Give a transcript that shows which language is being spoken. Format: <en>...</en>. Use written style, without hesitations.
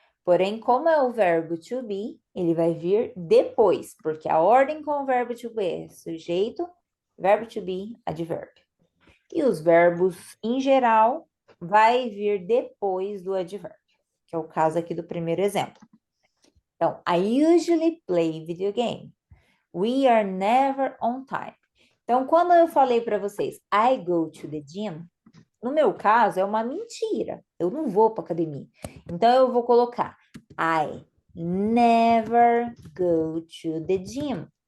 <pt>Porém, como é o verbo to be, ele vai vir depois, porque a ordem com o verbo to be é sujeito, verbo to be, advérbio. E os verbos, em geral, vai vir depois do advérbio, que é o caso aqui do primeiro exemplo.</pt> <en>Então, I usually play video game. We are never on time.</en> <pt>Então, quando eu falei para vocês,</pt> <en>I go to the gym,</en> <pt>no meu caso é uma mentira. Eu não vou para academia. Então, eu vou colocar</pt> <en>I never go to the gym.</en>